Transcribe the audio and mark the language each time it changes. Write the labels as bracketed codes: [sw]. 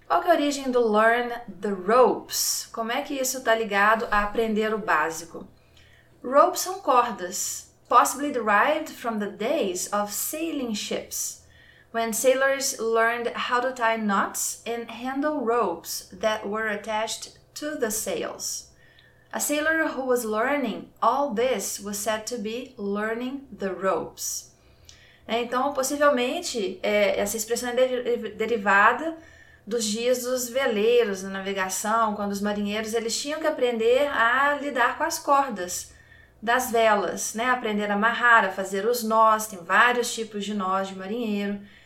[pt] Qual que é a origem do learn the ropes? Como é que isso está ligado a aprender o básico? Ropes são cordas. [en] Possibly derived from the days of sailing ships, when sailors learned how to tie knots and handle ropes that were attached to the sails. A sailor who was learning all this was said to be learning the ropes. [pt] Então, possivelmente, essa expressão é derivada dos dias dos veleiros, da navegação, quando os marinheiros eles tinham que aprender a lidar com as cordas das velas, né? Aprender a amarrar, a fazer os nós, tem vários tipos de nós de marinheiro.